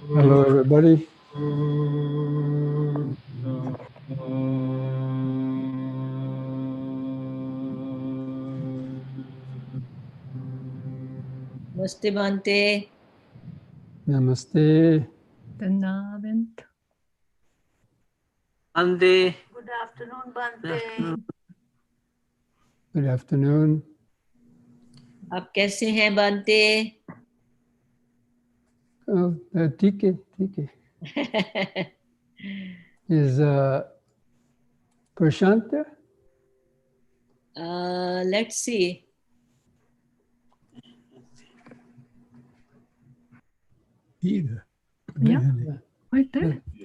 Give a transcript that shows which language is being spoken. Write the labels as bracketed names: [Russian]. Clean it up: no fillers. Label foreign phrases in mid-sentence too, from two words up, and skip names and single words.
[English] Hello, everybody. Namaste, Bhante. Namaste. Danavant. Bhante. Good afternoon, Bhante. Good afternoon. [Hindi] आप कैसे हैं Bhante? Oh, ठीक है. [English] Is Prashant there? Let's see. Either. Yeah. Really. Right there.